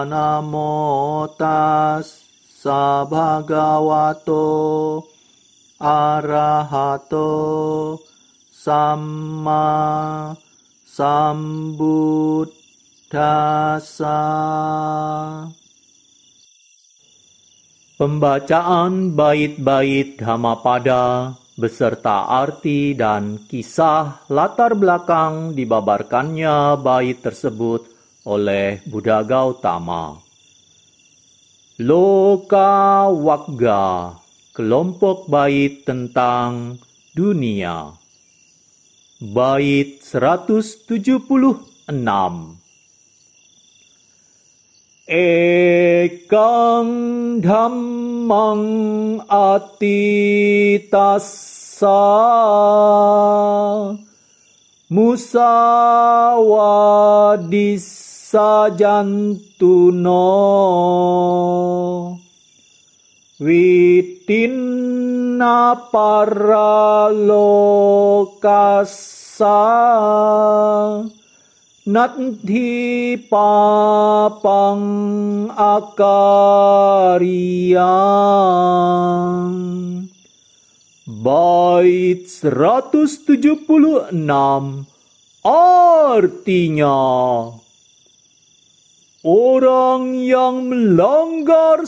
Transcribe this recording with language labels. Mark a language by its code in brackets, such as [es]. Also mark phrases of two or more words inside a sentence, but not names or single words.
[pi] Namo tassa bhagavato arahato samma sambuddhassa. [id] Pembacaan bait-bait Dhammapada beserta arti dan kisah latar belakang dibabarkannya bait tersebut oleh Buddha Gautama. Loka Wagga, kelompok bait tentang dunia. Bait 176. [pi] Ekang dhammang atitassa musawadissa jantuno witinna paralokassa Nanti papang akariyang. [id] Bait 176 artinya, orang yang melanggar